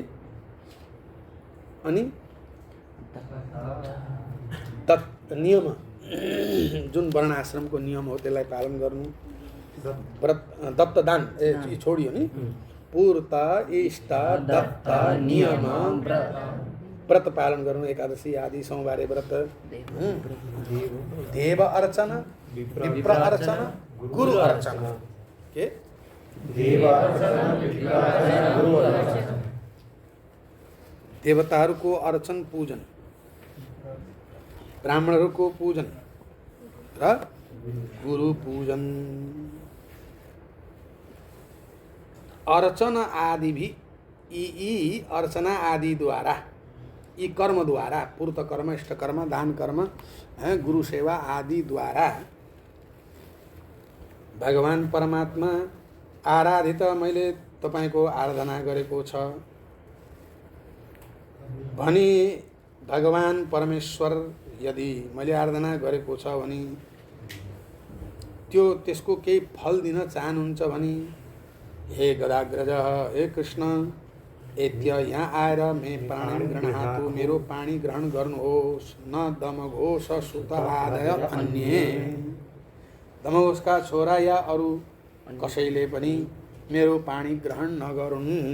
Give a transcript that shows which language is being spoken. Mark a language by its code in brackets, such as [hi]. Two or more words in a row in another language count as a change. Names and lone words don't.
[ne] अनि दत्त नियम, जुन वर्ण आश्रमको नियम हो त्यसलाई पालन गर्नु। व्रत दत्त दान छोडियो नि। पूर्त इष्ट दत्त नियम व्रत पालन गर्नु, एकादशी आदि सोमबारे व्रत, देव अर्चना, विप्र अर्चना, गुरु अर्चना। के देव अर्चना, विप्र अर्चना, गुरु अर्चना। देवताहरूको अर्चन पूजन, ब्राह्मणहरूको पूजन र गुरु पूजन। अर्चना आदि भी यी अर्चना आदि द्वारा, यी कर्म द्वारा, पूर्त कर्म, इष्ट कर्म, दान कर्म, गुरु सेवा आदि द्वारा भगवान परमात्मा आराधित, मैले तपाईको आराधना गरेको छ भनी भगवान परमेश्वर यदि मैले आराधना गरेको छ भने त्यसको केही फल दिन चाहनुहुन्छ भने हे गदाग्रज, हे कृष्ण, एत्य यहाँ आएर [sa] मे प्राणी गृह्णातु, [ne] मेरो पानी ग्रहण गर्नुहोस्। [sa] न दमघोष सुत आदय अन्ये, [ne] दमघोषका छोरा या अरू कसैले पनि मेरो पानी ग्रहण नगरून्।